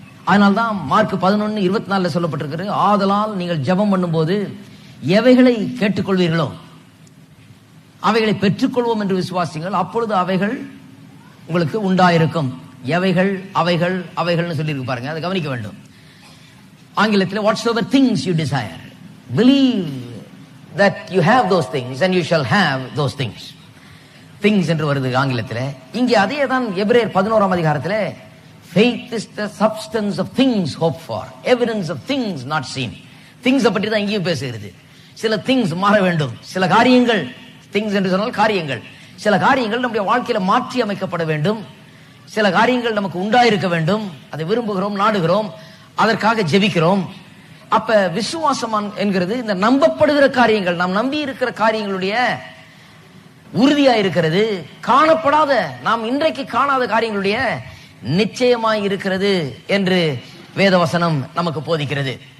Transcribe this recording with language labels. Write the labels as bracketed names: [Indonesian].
[Tamil] அதனால்தான் மார்க் 11:24 சொல்லப்பட்டிருக்கிறது, ஆதலால் நீங்கள் ஜெபம் பண்ணும் போது எவைகளை கேட்டுக்கொள்வீர்களோ அவைகளை பெற்றுக்கொள்வோம் என்று விசுவாசிங்கள், அப்பொழுது அவைகள் உங்களுக்கு உண்டாயிருக்கும். எவைகள், அவைகள், அவைகள்னு சொல்லியிருக்கு பாருங்க, அதை கவனிக்க வேண்டும். ஆங்கிலத்தில் [English] whatsoever things you desire, believe that you have those things and you shall have those things. [Tamil] things என்று வருது ஆங்கிலத்தில். இங்கே அதே தான் எபிரேயர் 11ஆம் அதிகாரத்தில் [English] faith is the substance of things hoped for, evidence of things not seen. [Tamil] things பற்றி தான் இங்கேயும் பேசுகிறது. சில things மாற வேண்டும், சில காரியங்கள், things என்று சொன்னால் காரியங்கள், சில காரியங்கள் நம்முடைய வாழ்க்கையில மாற்றி அமைக்கப்பட வேண்டும், சில காரியங்கள் நமக்கு உண்டாயிருக்க வேண்டும், அதை விரும்புகிறோம், நாடுகிறோம், அதற்காக ஜெபிக்கிறோம். அப்ப விசுவாசம் என்கிறது இந்த நம்பப்படுகிற காரியங்கள், நாம் நம்பி இருக்கிற காரியங்களுடைய உறுதியா இருக்கிறது, காணப்படாத, நாம் இன்றைக்கு காணாத காரியங்களுடைய நிச்சயமாய் இருக்கிறது என்று வேதவசனம் நமக்கு போதிக்கிறது.